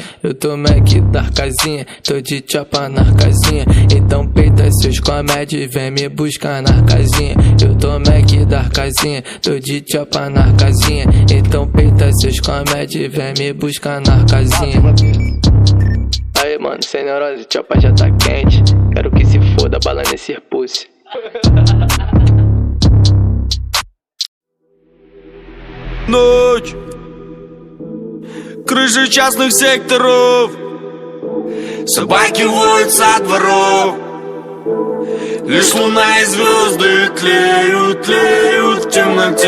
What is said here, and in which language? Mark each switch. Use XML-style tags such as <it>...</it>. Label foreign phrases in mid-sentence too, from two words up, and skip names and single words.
<pt>Eu tô Mac da casinha, tô de chapa na casinha, então peito peita seus comédios e vem me buscar na casinha. Eu tô Mac da casinha, tô de chopa na casinha. Então peita seus comédios e vem me buscar na casinha. Aí mano, sem neurose, chopa já tá quente. Quero que se foda, bala nesse pulse.</pt> <ru>Ночь, крыши частных секторов, собаки воют со дворов. Лишь луна и звезды тлеют, тлеют в темноте.</ru>